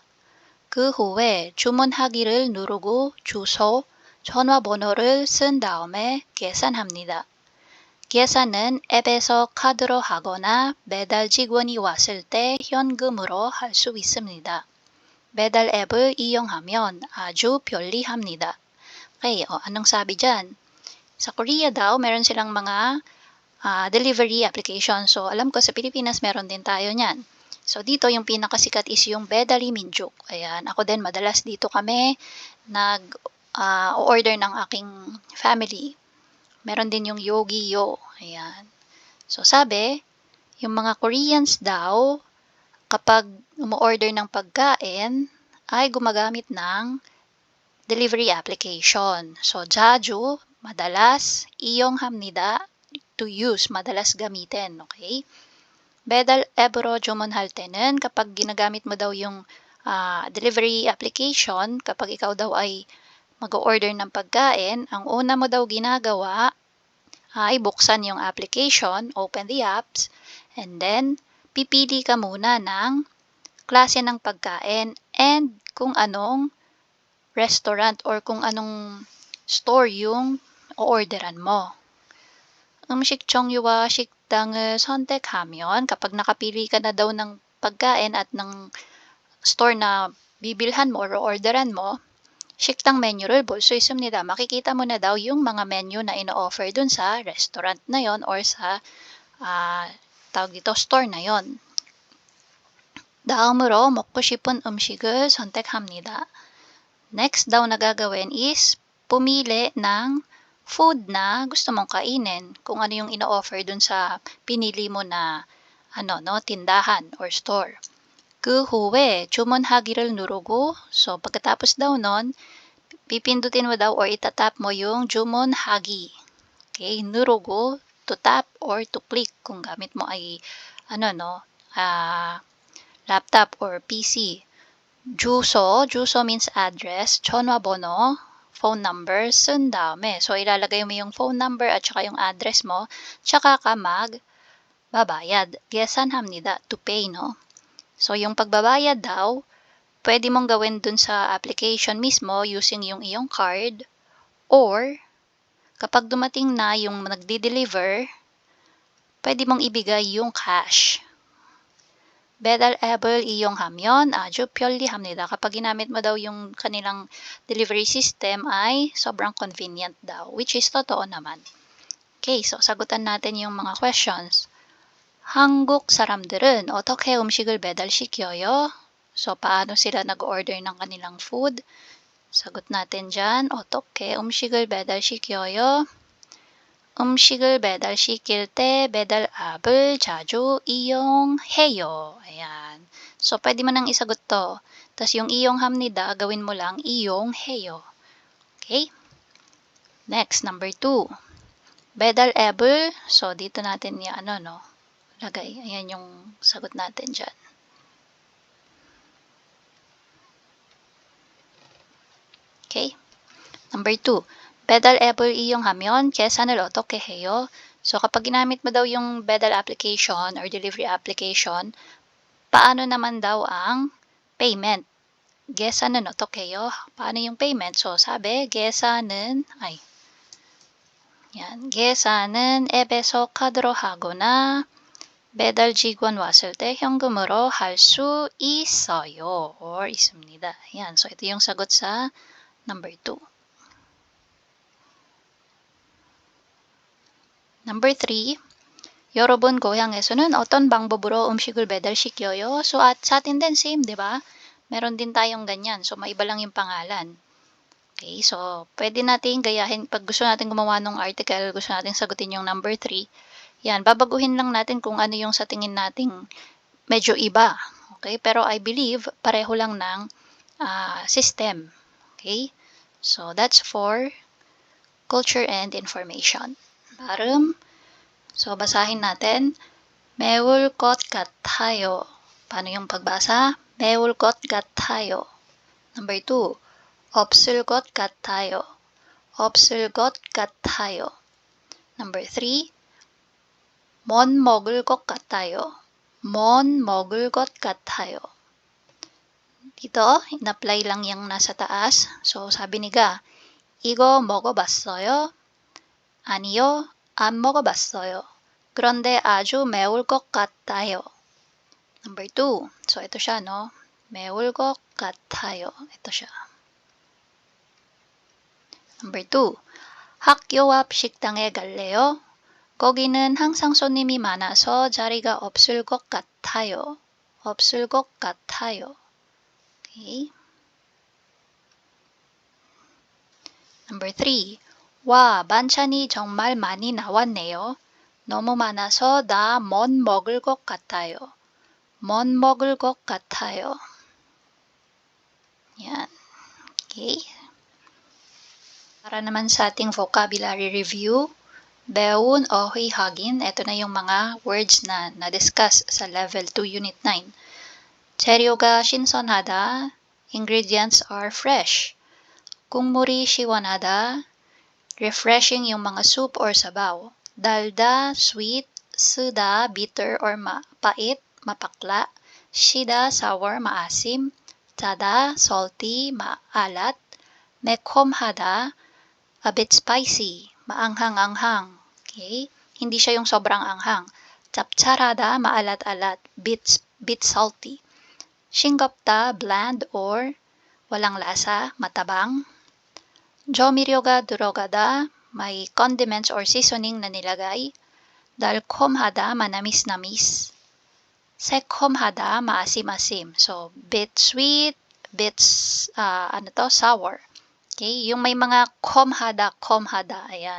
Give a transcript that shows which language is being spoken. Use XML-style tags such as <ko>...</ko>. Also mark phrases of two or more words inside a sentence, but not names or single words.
<ko>그 후에 주문하기를 누르고 주소, 전화번호를 쓴 다음에 계산합니다. 계산은 앱에서 카드로 하거나 배달 직원이 왔을 때 현금으로 할 수 있습니다. 배달 앱을 이용하면 아주 편리합니다.</ko> <tl>Okay, anong sabi dyan? Sa Korea daw, meron silang mga</tl> <en>delivery application.</en> <tl>So, alam ko sa Pilipinas meron din tayo niyan. So, dito yung pinakasikat is yung Bedali Minjuk. Ayan, ako din madalas dito kami nag-order ng aking family. Meron din yung Yogi-Yo. Ayan. So, sabi, yung mga Koreans daw, kapag umu-order ng pagkain, ay gumagamit ng</tl> <en>delivery application.</en> <tl>So,</tl> <ko>자주, madalas, 이용합니다,</ko> <en>to use,</en> <tl>madalas gamitin, okay?</tl> <ko>배달 앱으로 주문할 때는</ko> <tl>kapag ginagamit mo daw yung</tl> <en>delivery application,</en> <tl>kapag ikaw daw ay mag-order ng pagkain, ang una mo daw ginagawa ay buksan yung application,</tl> <en>open the apps, and then</en> <tl>pipili ka muna ng klase ng pagkain and kung anong restaurant or kung anong store yung o-orderan mo.</tl> <ko>음식 종류와 식당을 선택하면</ko> <tl>kapag nakapili ka na daw ng pagkain at ng store na bibilhan mo or orderan mo,</tl> <ko>식당 메뉴를 볼 수 있습니다.</ko> <tl>Makikita mo na daw yung mga menu na ino-offer dun sa restaurant na yon or sa tawag dito, store na yon.</tl> <ko>다음으로 먹고 싶은 음식을 선택합니다.</ko> <tl>Next daw na gagawin is pumili ng food na gusto mong kainin, kung ano yung ino-offer dun sa pinili mo na tindahan or store.</tl> <ko>그 후에 주문하기를 누르고,</ko> <tl>so pagkatapos daw nun, pipindutin mo daw or itatap mo yung 주문하기.</tl> <ko>Okay, 누르고,</ko> <en>to tap or to click kung gamit mo ay laptop or PC. 주소 means address, 전화번호, phone number,</en> <ko>쓴 다음에.</ko> <tl>So, ilalagay mo yung phone number at saka yung address mo, tsaka ka magbabayad.</tl> <ko>계산합니다,</ko> <en>to pay, no?</en> <tl>So, yung pagbabayad daw, pwede mong gawin dun sa application mismo using yung iyong card, or kapag dumating na yung nagdi-deliver, pwede mong ibigay yung cash.</tl> <ko>배달 앱을 이용하면 아주 편리합니다.</ko> <tl>Kapag ginamit mo daw yung kanilang delivery system ay sobrang convenient daw,</tl> <en>which is</en> <tl>totoo naman. Okay, so sagutan natin yung mga questions.</tl> <ko>한국 사람들은 어떻게 음식을 배달시켜요?</ko> <tl>So, paano sila nag-order ng kanilang food? Sagot natin dyan,</tl> <ko>어떻게 음식을 배달시켜요? 음식을 배달시킬 때 배달 앱을 자주 이용해요.</ko> <tl>Ayan. So, pwede mo nang isagot to. Tapos yung 이용합니다, gawin mo lang 이용해요.</tl> <en>Okay? Next, number 2.</en> <ko>배달 앱을,</ko> <tl>so dito natin yung lagay. Ayan yung sagot natin dyan. Okay? Number 2.</tl> <ko>배달 앱을 이용하면 계산을 어떻게 해요?</ko> <tl>So, kapag ginamit mo daw yung 배달</tl> <en>application or delivery application,</en> <tl>paano naman daw ang payment?</tl> <ko>계산은 어떻게 해요?</ko> <tl>Paano yung payment? So, sabi,</tl> <ko>계산은 앱에서 카드로 하거나 배달 직원 왔을 때 현금으로 할 수 있어요</ko> <tl>or</tl> <ko>있습니다.</ko> <tl>Yan. So, ito yung sagot sa number 2. Number 3,</tl> <ko>여러분 고향에서는 어떤 방법으로 음식을 배달시켜요?</ko> <tl>So, sa atin din same, di ba? Meron din tayong ganyan. So, maiba lang yung pangalan. Okay, so pwede nating gayahin pag gusto natin gumawa ng article, gusto natin sagutin yung number 3, yan, babaguhin lang natin kung ano yung sa tingin nating medyo iba. Okay, pero</tl> <en>I believe</en> <tl>pareho lang ng system.</tl> <en>Okay, so that's for culture and information.</en> <ko>발음,</ko> <tl>so basahin natin.</tl> <ko>매울 것 같아요.</ko> <tl>Paano yung pagbasa?</tl> <ko>매울 것 같아요. Number 2, 없을 것 같아요. 없을 것 같아요. Number 3, 뭔 먹을 것 같아요. 뭔 먹을 것 같아요.</ko> <tl>Dito, in-apply lang yung nasa taas. So, sabi ni Ga,</tl> <ko>이거 먹어봤어요? 아니요, 안 먹어봤어요. 그런데 아주 매울 것 같아요.</ko> <tl>Number 2. So, ito siya, no?</tl> <ko>매울 것 같아요.</ko> <tl>ito siya. Number 2.</tl> <ko>학교 앞 식당에 갈래요? 거기는 항상 손님이 많아서 자리가 없을 것 같아요. 없을 것 같아요. Okay. Number 3. 와, 반찬이 정말 많이 나왔네요. 너무 많아서 나 못 먹을 것 같아요. 못 먹을 것 같아요.</ko> <tl>Yan. Okay. Para naman sa ating</tl> <en>vocabulary review,</en> <ko>배운 어휘하긴,</ko> <tl>ito na yung mga words na na-discuss sa level 2 unit 9.</tl> <ko>재료가 신선하다,</ko> <en>ingredients are fresh.</en> <ko>국물이 시원하다,</ko> <tl>refreshing yung mga soup or sabaw.</tl> <ko>달다, sweet, 쓰다,</ko> <tl>bitter or mapait, mapakla.</tl> <ko>시다, sour, maasim. 짜다, salty, maalat. 매콤하다,</ko> <en>a bit spicy,</en> <tl>maanghang-anghang. Okay? Hindi siya yung sobrang anghang.</tl> <en>짭짤하다, maalat-alat, bit salty.</en> <tl>싱겁다, bland or walang lasa, matabang.</tl> <ko>조미료가 들어가다,</ko> <tl>may</tl> <en>condiments or seasoning</en> <tl>na nilagay.</tl> <ko>달콤하다, manamis-namis. 새콤하다, maasim-asim.</ko> <en>So, bit sweet, bit sour.</en> <tl>Okay, yung may mga komhada, ayan.</tl>